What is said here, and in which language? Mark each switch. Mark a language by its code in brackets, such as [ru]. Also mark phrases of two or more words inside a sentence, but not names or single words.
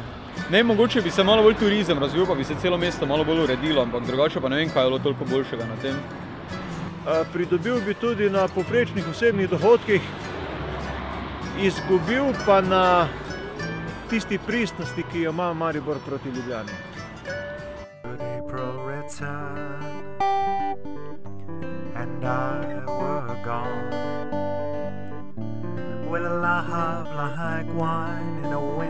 [sl] Ne, mogoče bi se malo bolj turizem razvil, pa bi se celo mesto malo bolj uredilo, ampak drugače pa ne vem, kaj je bilo toliko boljšega na tem. Pridobil bi tudi na povprečnih osebnih dohodkih, izgubil pa na tisti pristnosti, ki jo ima Maribor proti Ljubljani. [en] And I were gone. Well, a love like wine in a